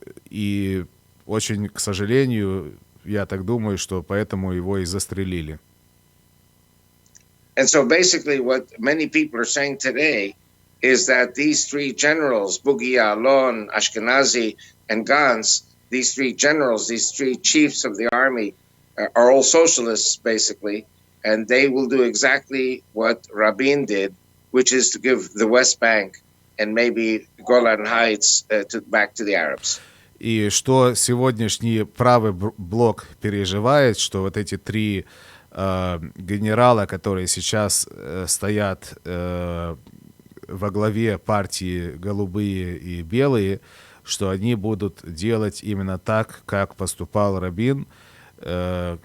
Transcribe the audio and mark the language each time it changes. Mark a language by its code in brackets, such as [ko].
[ru] И очень, к сожалению, я так думаю, что поэтому его и застрелили. [en] And so basically what many people are saying today is that these 3 generals, Bugia, Alon, Ashkenazi, and Gantz, these 3 generals, these 3 chiefs of the army are all socialists, basically, and they will do exactly what Rabin did, which is to give the West Bank and maybe Golan Heights back to the Arabs. [ru] И что сегодняшний правый блок переживает, что вот эти три генерала, которые сейчас стоят во главе партии голубые и белые, что они будут делать именно так, как поступал Рабин, что